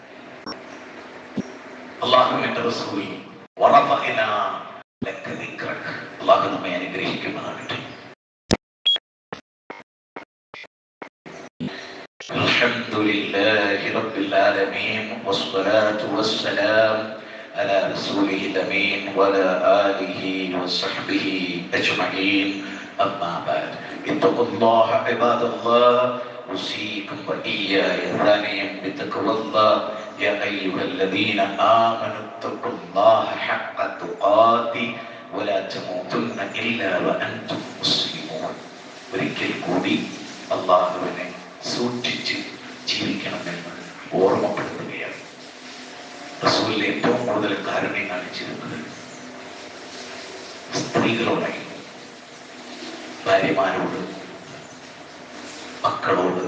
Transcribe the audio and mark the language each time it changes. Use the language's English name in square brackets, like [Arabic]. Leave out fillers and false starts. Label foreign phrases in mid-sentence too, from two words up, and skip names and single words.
[Malayalam] അല്ലാഹുവിന്റെ റസൂൽ [Arabic] ورفعنا لك ذكرك. [Malayalam] അല്ലാഹു നമ്മെ അനുഗ്രഹിക്കുമാറാകട്ടെ. [Arabic] الحمد لله رب العالمين والصلاة والسلام على رسوله الأمين وعلى آله وصحبه أجمعين. أما بعد، اتقوا الله عباد الله، أوصيكم وإياي ثانيا بتقوى الله. يا أيها الذين آمنوا اتقوا الله حق تقاته ولا تموتن إلا وأنتم مسلمون. [Malayalam] ഒരിക്കൽ കൂടി അല്ലാഹുവിനെ സൂക്ഷിച്ച് ജീവിക്കണമെന്ന് ഓർമ്മപ്പെടുത്തുകയാണ്. റസൂലിൽ ഏറ്റവും കൂടുതൽ കാരുണ്യം കാണിച്ചിരുന്നത് സ്ത്രീകളോടായിരുന്നു, ഭാര്യമാരോട്, മക്കളോട്.